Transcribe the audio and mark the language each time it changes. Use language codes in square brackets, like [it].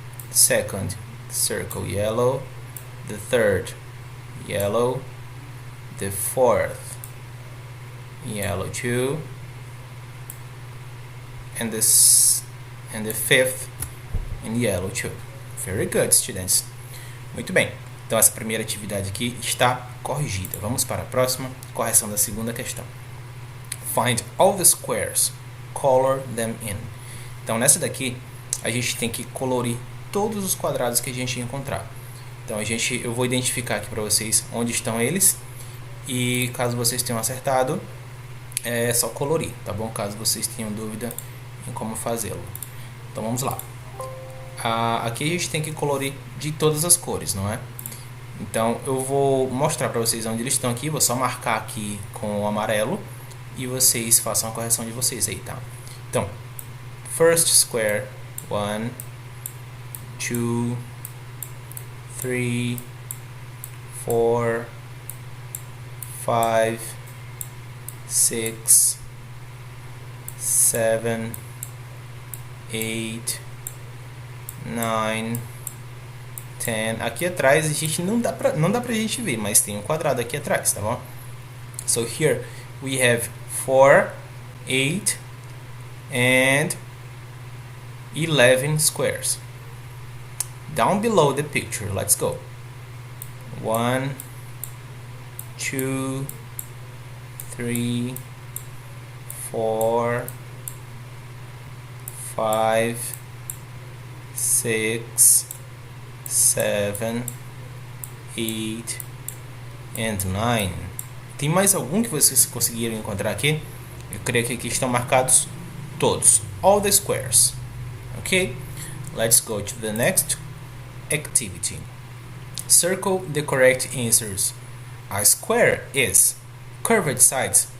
[en] Second, circle yellow. The third, yellow. The fourth, yellow too, and the fifth in yellow too. Very good, students. [pt] Muito bem. Então essa primeira atividade aqui está corrigida. Vamos para a próxima, correção da segunda questão. [en] Find all the squares, color them in. [pt] Então nessa daqui a gente tem que colorir todos os quadrados que a gente encontrar. Então eu vou identificar aqui para vocês onde estão eles. E caso vocês tenham acertado, é só colorir, tá bom? Caso vocês tenham dúvida em como fazê-lo. Então vamos lá. Aqui a gente tem que colorir de todas as cores, não é? Então eu vou mostrar para vocês onde eles estão aqui. Vou só marcar aqui com o amarelo e vocês façam a correção de vocês aí, tá? Então, [en] first square, 1, 2, 3, 4, 5, 6, 7, 8, 9, 10. [pt] Aqui atrás a gente não dá pra gente ver, mas tem um quadrado aqui atrás, tá bom? [en] So here we have 4, 8 and 11 squares. Down below the picture, let's go. 1, 2, 3, 4, 5, 6, 7, 8 and 9. [pt] Tem mais algum que vocês conseguiram encontrar aqui? Eu creio que aqui estão marcados todos. [en] All the squares. Okay? Let's go to the next activity. Circle the correct answers. A square is curved sides?